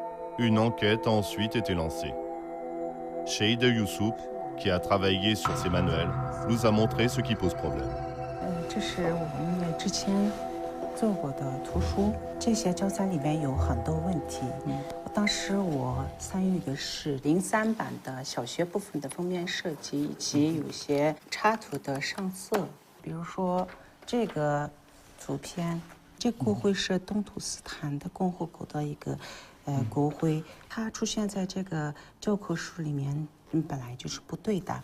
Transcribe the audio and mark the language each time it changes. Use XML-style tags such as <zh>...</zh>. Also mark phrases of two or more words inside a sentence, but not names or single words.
<fr>Une enquête a ensuite été lancée. Cheida Youssouf, qui a travaillé sur ces manuels, nous a montré ce qui pose problème.</fr> <zh>这是我们之前做过的图书，这些教材里面有很多问题。当时我参与的是03版的小学部分的封面设计，以及有些插图的上色。比如说这个图片，这国徽是东土斯坦的共和国的一个国徽，它出现在这个教科书里面，本来就是不对的。</zh>